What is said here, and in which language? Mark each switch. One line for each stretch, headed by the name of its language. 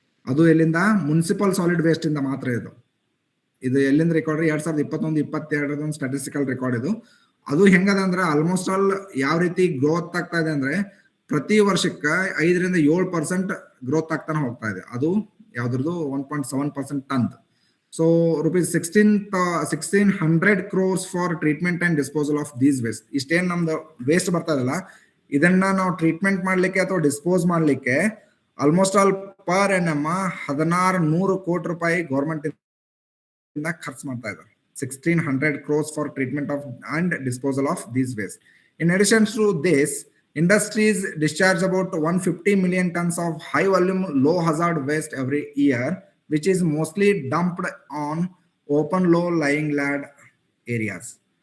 Kannada: ಅದು ಎಲ್ಲಿಂದ? Municipal solid waste ಇಂದ ಮಾತ್ರ. ಇದು ಎಲ್ಲಿಂದ ರೆಕಾರ್ಡ್? 2021-22 ಸ್ಟಾಟಿಸ್ಟಿಕಲ್ ರೆಕಾರ್ಡ್ ಇದು. ಅದು ಹೆಂಗದ ಅಂದ್ರೆ ಆಲ್ಮೋಸ್ಟ್ ಆಲ್ ಯಾವ ರೀತಿ ಗ್ರೋತ್ ಆಗ್ತಾ ಇದೆ ಅಂದ್ರೆ ಪ್ರತಿ ವರ್ಷಕ್ಕೆ 5 to 7% ಗ್ರೋತ್ ಆಗ್ತಾನೆ ಹೋಗ್ತಾ ಇದೆ. ಅದು ಯಾವ್ದ್ರದ್ದು? 1.7% ton.
English: So rupees 1600 crores for treatment and disposal of these waste.
Kannada: ಇಷ್ಟೇನ್ ನಮ್ದು ವೇಸ್ಟ್ ಬರ್ತಾ ಇದಲ್ಲ, ಇದನ್ನ ನಾವು ಟ್ರೀಟ್ಮೆಂಟ್ ಮಾಡ್ಲಿಕ್ಕೆ ಅಥವಾ ಡಿಸ್ಪೋಸ್ ಮಾಡ್ಲಿಕ್ಕೆ ಆಲ್ಮೋಸ್ಟ್ ಆಲ್ ಪರ್ ಎನ್ಎಂ 1600 ಕೋಟಿ ರೂಪಾಯಿ ಗೌರ್ಮೆಂಟ್ ಇಂದ ಖರ್ಚು ಮಾಡ್ತಾ ಇದ್ದಾರೆ.
English: 1600 crores for treatment of and disposal of these waste. In addition to this, Industries discharge about 150 million tons of high volume, low hazard waste every year, which is mostly dumped on open, low lying land areas.